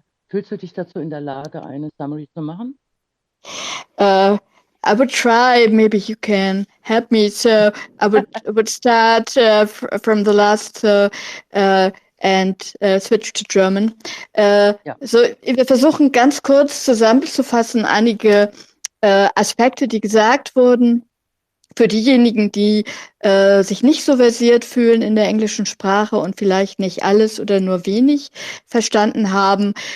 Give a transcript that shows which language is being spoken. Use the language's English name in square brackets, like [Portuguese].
[German] Fühlst du dich dazu in der Lage, eine Summary zu machen? [English] I would try. Maybe you can help me. So I would start from the last and switch to German. [German] So wir versuchen ganz kurz zusammenzufassen einige Aspekte, die gesagt wurden. Für diejenigen, die sich nicht so versiert fühlen in der englischen Sprache und vielleicht nicht alles oder nur wenig verstanden haben.